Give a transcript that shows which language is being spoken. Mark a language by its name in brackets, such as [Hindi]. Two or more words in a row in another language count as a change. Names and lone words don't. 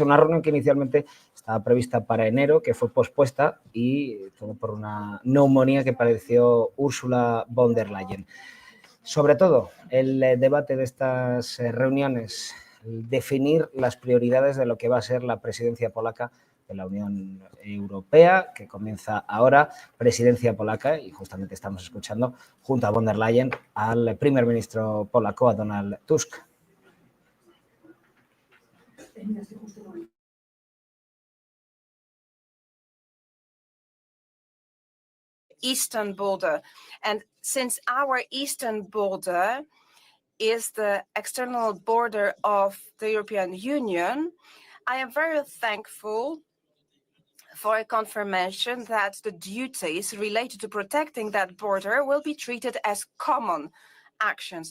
[Spanish] Una reunión que inicialmente estaba prevista para enero, que fue pospuesta, y todo por una neumonía que padeció Ursula von der Leyen. Sobre todo, el debate de estas reuniones, definir las prioridades de lo que va a ser la presidencia polaca de la Unión Europea, que comienza ahora, presidencia polaca, y justamente estamos escuchando junto a von der Leyen al primer ministro polaco, a Donald Tusk. [English] Eastern border, and since our eastern border is the external border of the European Union, I am very thankful for a confirmation that the duties related to protecting that border will be treated as common actions.